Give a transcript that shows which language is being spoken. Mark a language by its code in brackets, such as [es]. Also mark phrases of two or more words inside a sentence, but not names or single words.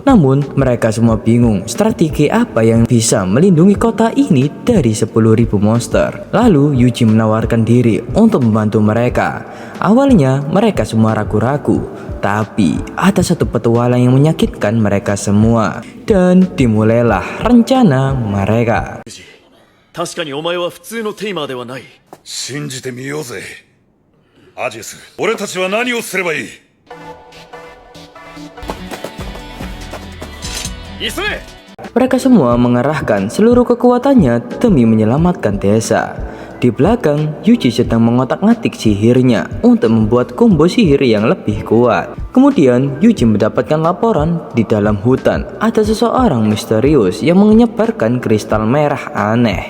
[id] Namun, mereka semua bingung strategi apa yang bisa melindungi kota ini dari 10.000 monster. Lalu, Yuji menawarkan diri untuk membantu mereka. Awalnya, mereka semua ragu-ragu. Tapi, ada satu petualang yang menyakitkan mereka semua. Dan dimulailah rencana mereka. [ja] 確かにお前は普通のテイマーではない。信じてみようぜ。アジェス、俺たちは何をすればいい？急げ！ [id] Mereka semua mengerahkan seluruh kekuatannya demi menyelamatkan desa. Di belakang, Yuji sedang mengotak-ngatik sihirnya untuk membuat combo sihir yang lebih kuat. Kemudian, Yuji mendapatkan laporan di dalam hutan ada seseorang misterius yang menyebarkan kristal merah aneh.